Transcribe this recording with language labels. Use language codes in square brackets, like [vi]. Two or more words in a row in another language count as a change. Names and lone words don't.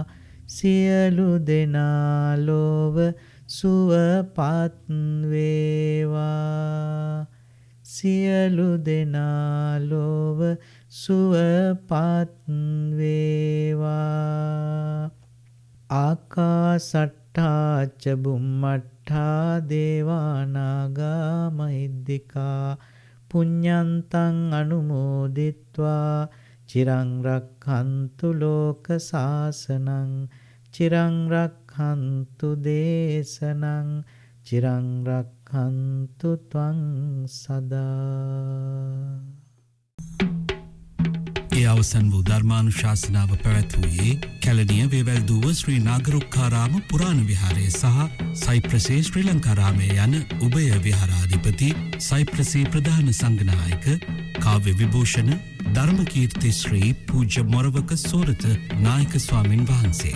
[si] සියලු දෙනා ලොව සුවපත් වේවා. සියලු දෙනා ලොව සුවපත් වේවා. [pi] ආකාසට්ඨා ච බුම්මට්ඨා දේවානාගා මහිද්దికා පුඤ්ඤන්තං අනුමෝදිත්වා චිරං රක්ඛන්තු ලෝක සාසනං චිරං රක්ඛන්තු දේශනං චිරං රක්ඛන්තු ත්වං සදා. [si] ඒ අවසන් වූ ධර්මානුශාසනාව පැවැත්වූයේ කැලණිය වේවැල්දුව ශ්‍රී නාගරුක්කාරාම පුරාණ විහාරය සහ සයිප්‍රසේ ශ්‍රී ලංකාරාමය යන උභය විහාරාධිපති සයිප්‍රසේ ප්‍රධාන සංඝනායක කාව්‍ය විභූෂණ ධර්මකීර්ති ශ්‍රී පූජ්‍ය මොරවක සෝරත නායක ස්වාමින් වහන්සේ.